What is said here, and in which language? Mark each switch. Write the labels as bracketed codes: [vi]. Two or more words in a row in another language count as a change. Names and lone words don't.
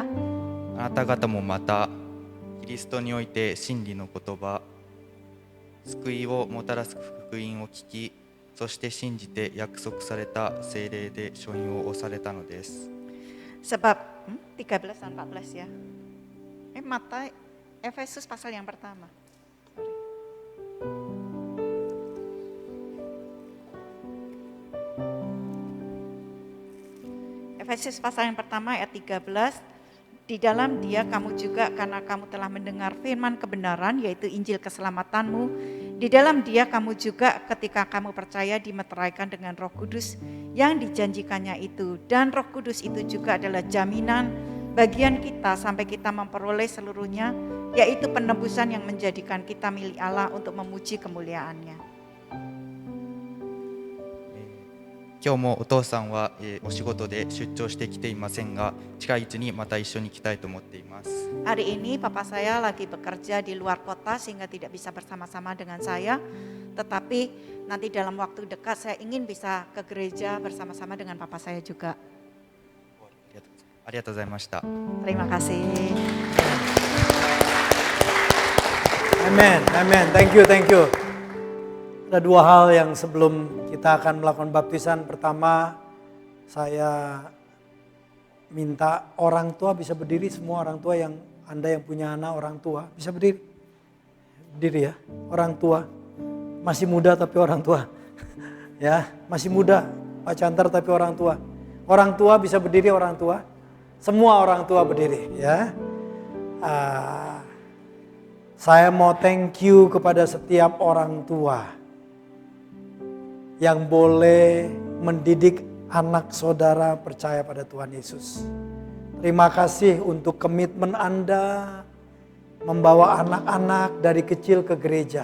[ja] あなた方もまたキリストにおいて真理の言葉、救いをもたらす福音を聞き、そして信じて約束された聖霊で書印を押されたのです。 [id] Sebab 13 dan 14 ya. Efesus pasal yang pertama. Sorry. Efesus pasal yang pertama ayat 13. Di dalam Dia kamu juga karena kamu telah mendengar firman kebenaran yaitu Injil keselamatanmu. Di dalam Dia kamu juga ketika kamu percaya dimeteraikan dengan Roh Kudus yang dijanjikannya itu. Dan Roh Kudus itu juga adalah jaminan bagian kita sampai kita memperoleh seluruhnya, yaitu penebusan yang menjadikan kita milik Allah untuk memuji kemuliaan-Nya. [ja] 今日もお父さんはお仕事で出張してきていませんが、近いうちにまた一緒に来たいと思っています。 [id] Hari ini papa saya lagi bekerja di luar kota sehingga tidak bisa bersama-sama dengan saya. Tetapi nanti dalam waktu dekat saya ingin bisa ke gereja bersama-sama dengan papa saya juga. [ja] ありがとうございました。 [id] Terima kasih. [en] Amen, amen. Thank you, thank you. [id] Ada dua hal yang sebelum kita akan melakukan baptisan. Pertama, saya minta orang tua bisa berdiri, semua orang tua yang Anda yang punya anak orang tua bisa berdiri. Berdiri ya, orang tua. Masih muda tapi orang tua. Ya, masih muda, Pak Cantar tapi orang tua. Orang tua bisa berdiri, orang tua. Semua orang tua berdiri ya. Saya mau [en] thank you [id] kepada setiap orang tua yang boleh mendidik anak saudara percaya pada Tuhan Yesus. Terima kasih untuk komitmen Anda membawa anak-anak dari kecil ke gereja.